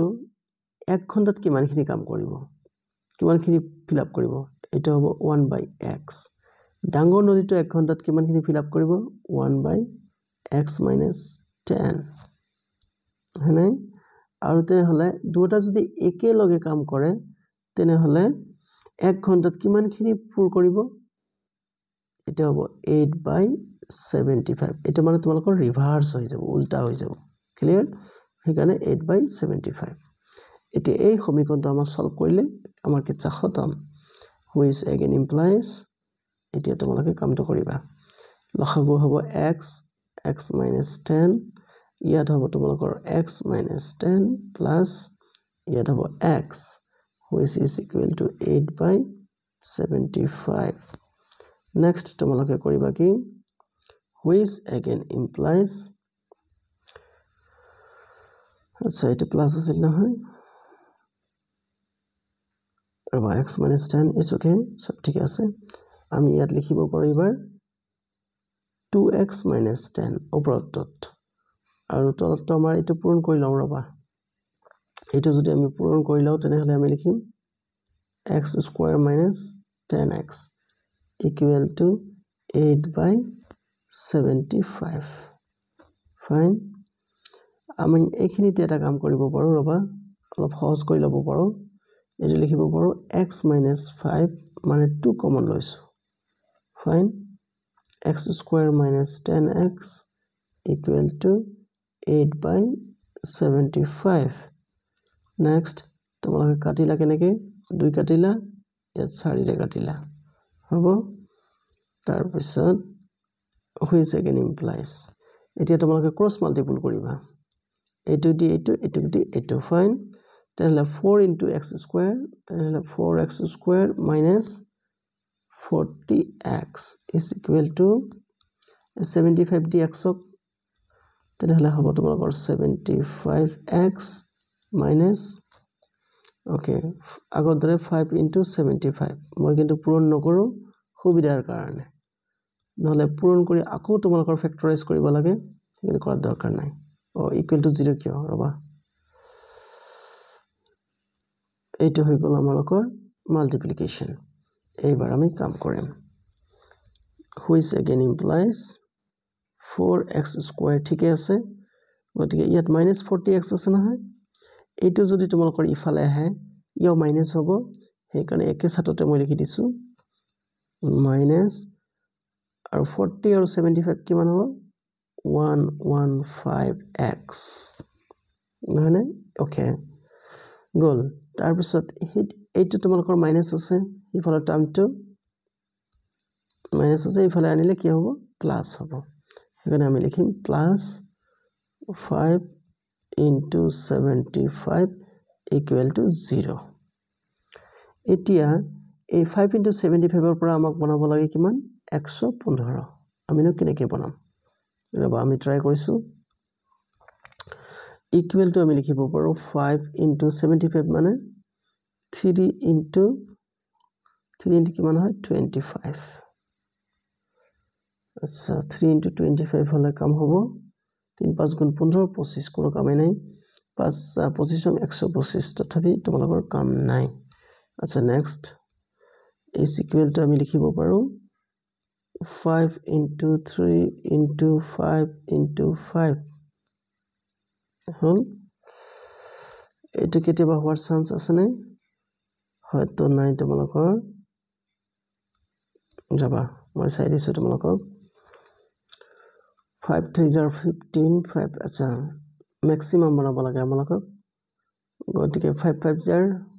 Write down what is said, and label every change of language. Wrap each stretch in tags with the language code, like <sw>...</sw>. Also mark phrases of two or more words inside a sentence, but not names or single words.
<as>1 ঘণ্টাত কিমানখিনি কাম কৰিব কিমানখিনি</as> <en>fill up</en> <as>কৰিব এটা হ'ব 1/x ডাঙৰ নলীটো 1 ঘণ্টাত কিমানখিনি</as> <en>fill up</en> <as>কৰিব</as> <en>1/x minus 10</en> <as>হয়নে আৰু তেনেহলে দুটা যদি একেলগে কাম কৰে তেনেহলে 1 ঘণ্টাত কিমানখিনি পুৰ কৰিব এটা হ'ব 8/75 এটা মানে তোমালোকৰ ৰিভাৰ্স হৈ যাব উল্টা হৈ যাব ক্লিয়াৰ সেইকাৰণে 8/75 এতিয়া এই সমীকৰণটো আমাৰ সলভ কৰিলে আমাৰ কিচ্ছা খতম</as> <en>which again implies</en> <as>এতিয়া তোমালোকে কামটো কৰিবা লসাগু হ'ব</as> <en>x minus 10</en> <as>ইয়াত হ'ব তোমালোকৰ</as> <en>x minus 10 plus</en> <as>ইয়াত হ'ব</as> <en>x which is equal to</en> <as>8/75 next তোমালোকে কৰিবা কি</as> <en>which again implies</en> <as>আচ্ছা এটা প্লাস আছিল নহয় আৰু</as> <en>x minus 10 is okay</en> <as>সব ঠিক আছে আমি ইয়াত লিখিব পাৰো এবাৰ</as> <en>2x minus 10</en> <as>ওপৰত আৰু তলত আমাৰ এটো পূৰণ কৰি লওঁ ৰবা এটো যদি আমি পূৰণ কৰি লওঁ তেনেহলে আমি লিখিম</as> <en>x square minus 10x equal to</en> <as>8/75 fine আমি এইখিনিতে এটা কাম কৰিব পাৰো ৰবা অলপ সহজ কৰি লব পাৰো এটো লিখিব পাৰো</as> <en>x minus 5</en> <as>মানে 2 কমন লৈছো ফাইন</as> <en>x square minus 10x equal to 8/75. Next,</en> <as>তোমালোকে কাটিলা কেনেকে 2 কাটিলা ইয়াত 4 ৰে কাটিলা হ'ব তাৰ পিছত</as> <en>which again implies</en> <as>এতিয়া তোমালোকে</as> <en>cross multiple</en> <as>কৰিবা এইটো দি এইটো ফাইন তেনলে</as> <en>4 into x square</en> <as>তেনলে</as> <en>4x square minus 40x is equal to 75 dx</en> <as>তেনলে হ'ব তোমালোকৰ</as> <en>75x minus okay</en> <as>আগৰ দৰে</as> <en>5 into 75</en> <as>মই কিন্তু পূৰণ নকৰো সুবিধাৰ কাৰণে নহলে পূৰণ কৰি আকৌ তোমালোকৰ ফেক্টৰাইজ কৰিব লাগে কিন্তু কৰাৰ দৰকাৰ নাই</as> <en>equal to 0</en> <as>কিয় ৰবা এইটো হৈ গল আমালোকৰ মাল্টিপ্লিকেশন এইবাৰ আমি কাম কৰিম</as> <en>which again implies 4x square</en> <as>ঠিক আছে গতিকে ইয়াত -40x আছে নহয় এইটো যদি তোমালোকৰ ইফালে আহে ইও মাইনাস হ'ব সেইকাৰণে একে সাথতে মই লিখি দিছো মাইনাস আৰু 40 আৰু 75 কিমান হ'ব 115x নহনে ওকে গল তাৰ পিছত এইটো তোমালোকৰ মাইনাস আছে ইফালে টাৰ্মটো মাইনাস আছে ইফালে আনিলে কি হ'ব প্লাস হ'ব সেইকাৰণে আমি লিখিম প্লাস</as> <en>5 into 75 equal to 0</en> <as>এতিয়া এই</as> <en>5 into 75</en> <as>ৰ পৰা আমাক বনাব লাগে কিমান 115 আমিনো কেনেকৈ বনাম ৰবা আমি ট্ৰাই কৰিছো</as> <en>equal to</en> <as>আমি লিখিব পাৰো</as> <en>5 into 75</en> <as>মানে</as> <en>3 into</en> <as>কিমান হয় 25 আচ্ছা</as> <en>3 into 25</en> <as>হলে কাম হ'ব 3 5 গুণ 15 25 কোনো কামে নাই 5 25 125 তথাপি তোমালোকৰ কাম নাই আচ্ছা নেক্সট</as> <en>is equal to</en> <as>আমি লিখিব পাৰো</as> <en>5 into 3 into 5 into 5</en> <as>হল এইটো কেতিয়াবা হোৱাৰ চান্স আছে নে হয়তো নাই তোমালোকৰ যাবা মই চাই দিছো তোমালোকক</as> <en>5 3 are 15</en> <as>5 আচ্ছা ম্যাক্সিমাম বনাব লাগে আমালোকক গতিকে</as> <en>5 5 are</en>